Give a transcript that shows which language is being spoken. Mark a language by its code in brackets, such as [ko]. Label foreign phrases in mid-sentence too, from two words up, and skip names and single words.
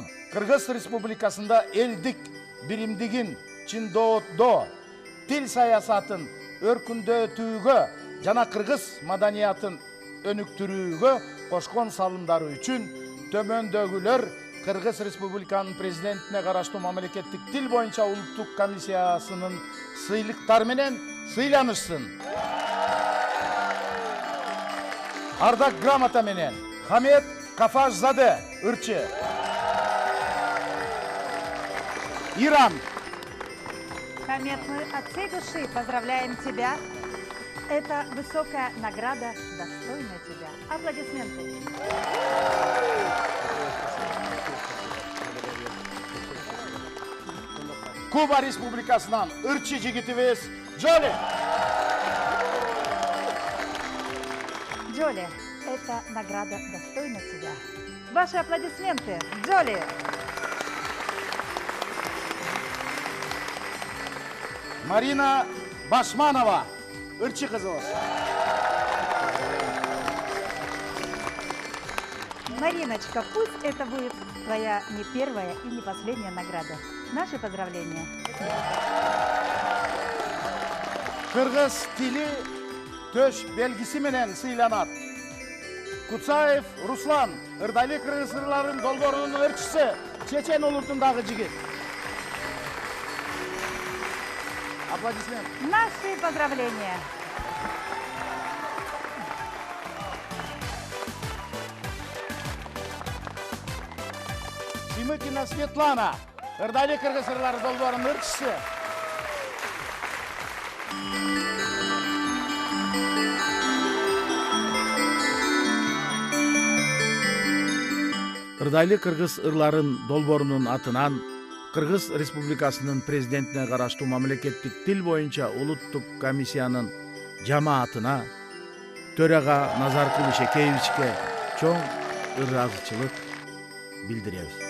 [ky] Кыргыз Республикасында элдик биримдигин чындоодо, тил саясатын өркүндөтүүгө жана кыргыз маданиятын өнүктүрүүгө кошкон салымдары үчүн төмөндөгүлөр Кыргыз Республиканын президентине караштуу мамлекеттик тил боюнча улуттук комиссиясынын сыйлыктары менен сыйланышсын. Ардак грамота менен Хамет Кафажзаде, ырчы. Иран. [ru] Хамет, мы от всей души поздравляем тебя. Это высокая награда, достойная тебя. Аплодисменты. [ky] Куба Республикасынан ырчы жигитибиз Джоли. [ru] Джоли, эта награда достойна тебя. Ваши аплодисменты, Джоли. [ky] Марина Башманова, ырчы кызыбыз. [ru] Мариночка, пусть это будет твоя не первая и не последняя награда. Наши поздравления. [ky] Кыргыз тили төш белгиси менен сыйланат. Куцаев Руслан, ырдайлы кыргыз ырларын долбоорунун ырчысы, чечен улутундагы жигит. [ru] Аплодисмент. Наши поздравления. [ky] Симыкина Светлана, ырдайлы кыргыз ырлары долбоорунун ырчысы. Ырдайлы кыргыз ырларын долбоорунун атынан Кыргыз Республикасынын президентине караштуу мамлекеттик тил боюнча улуттук комиссиянын жамаатына төрага Назаркул Ишекеевичке чоң ыраазычылык билдиребиз.